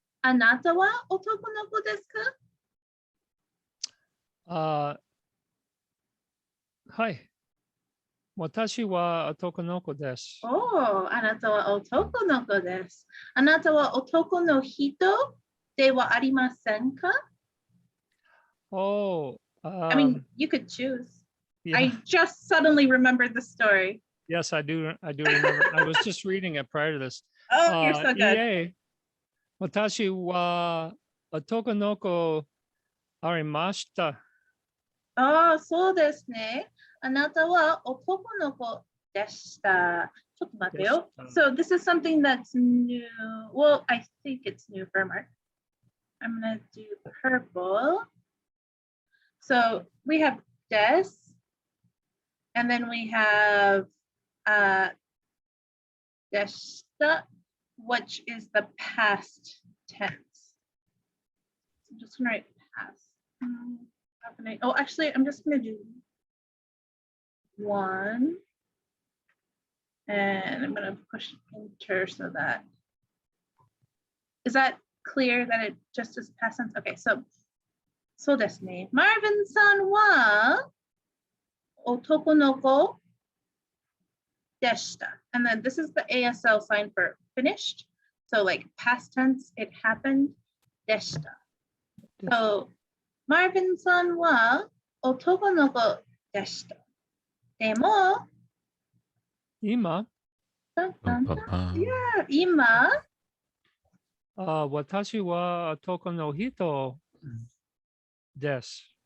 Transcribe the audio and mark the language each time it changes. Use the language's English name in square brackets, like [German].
[Japanese] あなたは男の子ですか？はい。私は男の子です。あなたは男の子です。あなたは男の人ではありませんか？ [English] Oh, I mean, you could choose. yeah. I just suddenly remembered the story. Yes, I do. I do remember. I was just reading it prior to this. Oh, you're so good. [Japanese] いえ、私は男の子ありました。そうですね。あなたは男の子でした。ちょっと待ってよ。でした。 [English] So this is something that's new. Well, I think it's new for Mark. I'm gonna do purple. So we have des, and then we have deshta, which is the past tense. So I'm just gonna write past. Happening. Oh, actually, I'm just gonna do one. And I'm gonna push enter so that, is that clear that it just is past tense? Okay, so [Japanese] そうですね。Marvin さんは男の子でした。 [English] And then this is the ASL sign for finished. So like past tense, it happened. [Japanese] でした。 [English] So [Japanese] Marvin さんは男の子でした。でも、パンタンタンタンパン。今、私は男の人です。